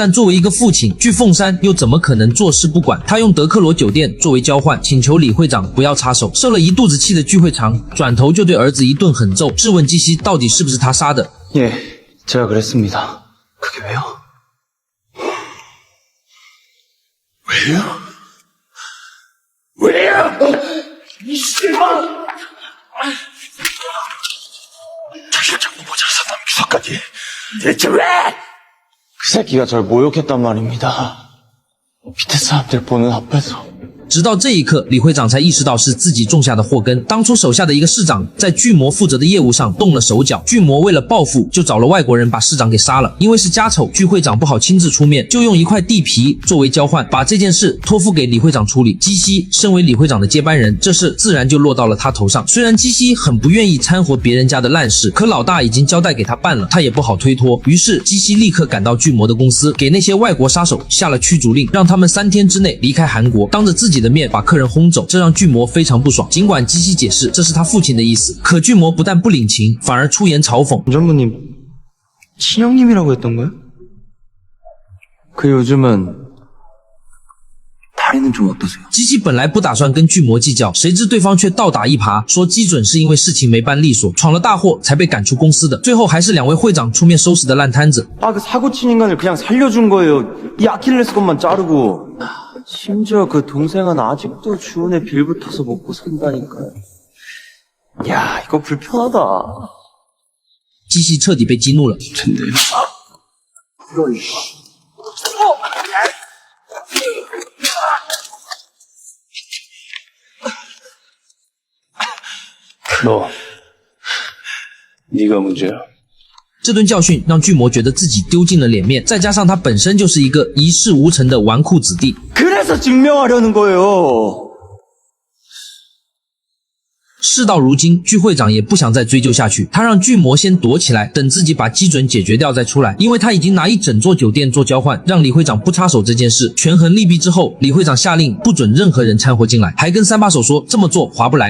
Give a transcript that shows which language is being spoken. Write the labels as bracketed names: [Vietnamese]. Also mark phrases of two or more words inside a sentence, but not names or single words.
[Chinese] 但作为一个父亲，巨凤山又怎么可能坐视不管？他用德克罗酒店作为交换，请求李会长不要插手。受了一肚子气的巨会长转头就对儿子一顿狠揍，质问基西到底是不是他杀的。 [Korean] 예, 제가 그랬습니다. 그게 왜요? 왜요? 이 씨발! 자기가 자꾸 모자를 산다면 기석까지. 대체 왜? 그 새끼가 절 모욕했단 말입니다. 밑에 사람들 보는 앞에서. [Chinese] 直到这一刻，李会长才意识到是自己种下的祸根。当初手下的一个市长在巨魔负责的业务上动了手脚，巨魔为了报复，就找了外国人把市长给杀了。因为是家丑，巨会长不好亲自出面，就用一块地皮作为交换，把这件事托付给李会长处理。基西身为李会长的接班人，这事自然就落到了他头上。虽然基西很不愿意掺和别人家的烂事，可老大已经交代给他办了，他也不好推脱。于是基西立刻赶到巨魔的公司，给那些外国杀手下了驱逐令，让他们3天之内离开韩国，当着自己的面把客人轰走，这让巨魔非常不爽。尽管基西解释这是他父亲的意思，可巨魔不但不领情，反而出言嘲讽。 [Korean] 전무님, 친형님이라고 했던 거야? 그 요즘은 할인은 좀 어떠세요? [Chinese] 基基本来不打算跟巨魔计较，谁知对方却倒打一耙，说基准是因为事情没办利索，闯了大祸才被赶出公司的，最后还是两位会长出面收拾的烂摊子。 [Korean] 아, 그 사고친 인간을 그냥 살려준 거예요. 이 아킬레스 건만 자르고. 심지어 그 동생은 아직도 주은의 빌붙어서 먹고 산다니까요. 야, 이거 불편하다. [Chinese] 基西彻底被激怒了。 [Korean] 근데 너, 네가 문제야. [Chinese] 这顿教训让巨魔觉得自己丢尽了脸面，再加上他本身就是一个一事无成的纨绔子弟。 [Korean] 그래서 증명하려는 거예요. [Chinese] 事到如今，巨会长也不想再追究下去，他让巨魔先躲起来，等自己把基准解决掉再出来，因为他已经拿一整座酒店做交换，让李会长不插手这件事。权衡利弊之后，李会长下令不准任何人掺和进来，还跟三把手说这么做划不来。